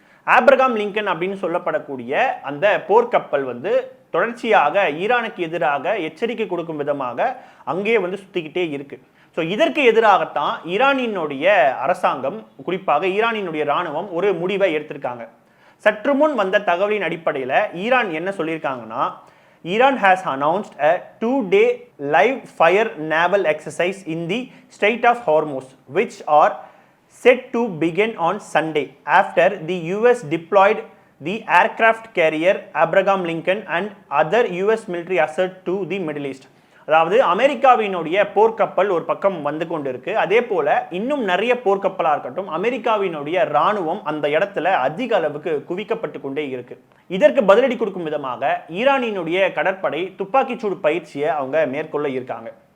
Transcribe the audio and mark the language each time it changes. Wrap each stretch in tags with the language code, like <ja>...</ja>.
<ta>Abraham Lincoln அப்படின்னு சொல்லப்படக்கூடிய அந்த போர்க்கப்பல் தொடர்ச்சியாக ஈரானுக்கு எதிராக எச்சரிக்கை கொடுக்கும் விதமாக அங்கேயே சுத்திக்கிட்டே இருக்கு. ஸோ இதற்கு எதிராகத்தான் ஈரானினுடைய அரசாங்கம், குறிப்பாக ஈரானினுடைய இராணுவம் ஒரு முடிவை எடுத்திருக்காங்க. சற்று முன் வந்த தகவலின் அடிப்படையில் ஈரான் என்ன சொல்லியிருக்காங்கன்னா,</ta> <en>Iran has announced a 2-day live fire naval exercise in the Strait of Hormuz, which are set to begin on Sunday after the US deployed the aircraft carrier Abraham Lincoln and other US military assets to the Middle East.</en> <ta>அதாவது அமெரிக்காவினுடைய போர்க்கப்பல் ஒரு பக்கம் வந்து கொண்டு இருக்கு. அதே போல இன்னும் நிறைய போர்க்கப்பலாக இருக்கட்டும், அமெரிக்காவினுடைய இராணுவம் அந்த இடத்துல அதிக அளவுக்கு குவிக்கப்பட்டு கொண்டே இருக்கு. இதற்கு பதிலடி கொடுக்கும் விதமாக ஈரானினுடைய கடற்படை துப்பாக்கிச்சூடு பயிற்சியை அவங்க மேற்கொள்ள இருக்காங்க.</ta>